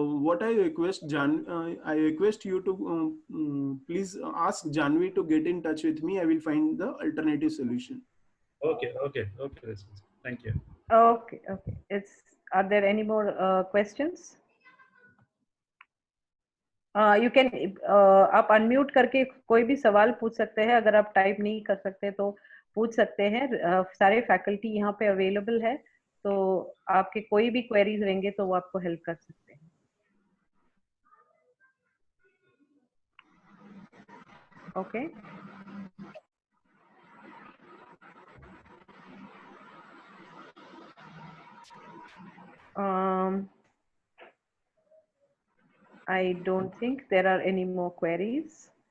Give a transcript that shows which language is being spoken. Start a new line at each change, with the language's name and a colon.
English: What I request, I request you to please ask Janvi to get in touch with me. I will find the alternative solution. Okay, okay, okay. Thank you. Okay, okay. It's. Are there any more questions? You can
Hindi: आप unmute करके कोई भी सवाल पूछ सकते हैं, अगर आप टाइप नहीं कर सकते तो पूछ सकते हैं। सारे फैकल्टी यहाँ पे अवेलेबल है, तो आपके कोई भी क्वेरीज रहेंगे तो वो आपको हेल्प कर सकते हैं।
English: Okay I don't think there are any more queries.